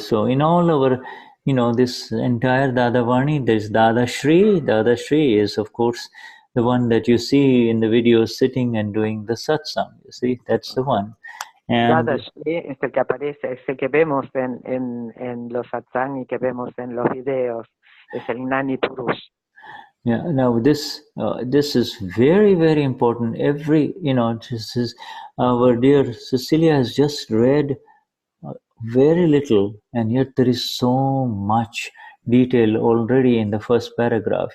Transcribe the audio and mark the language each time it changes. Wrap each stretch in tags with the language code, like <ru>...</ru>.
<en>So in all our, this entire Dadavani, there's Dadashri. Dadashri is, of course, the one that you see in the video sitting and doing the satsang. You see, that's the one. And</en> <es>Dadashri es el que aparece, es el que vemos en los satsang y que vemos en los videos. Es el Gnani Purush.</es> <en>Yeah, now this is very, very important. This is our dear Cecilia has just read very little, and yet there is so much detail already in the first paragraph.</en>